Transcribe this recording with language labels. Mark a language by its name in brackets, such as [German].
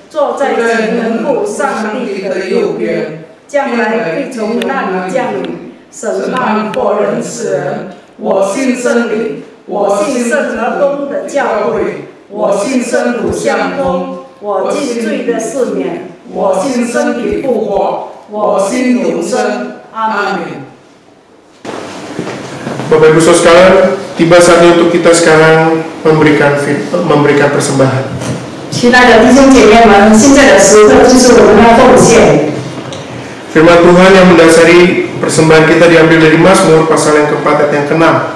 [Chinese] 坐在极能父上帝的右边，将来必从那里降临，审判活人死人。我信真理，我信圣而公的教会，我信圣徒相通，我信罪的赦免，我信身体复活，我信永生。阿门。 [Indonesian] Bapak Ibu Saudara sekalian, tiba saatnya untuk kita sekarang memberikan persembahan. [Chinese] 亲爱的弟兄姐妹们，现在的时刻就是我们要奉献。 [Indonesian] Firman Tuhan yang mendasari persembahan kita diambil dari Mazmur pasal yang keempat ayat yang ke-6.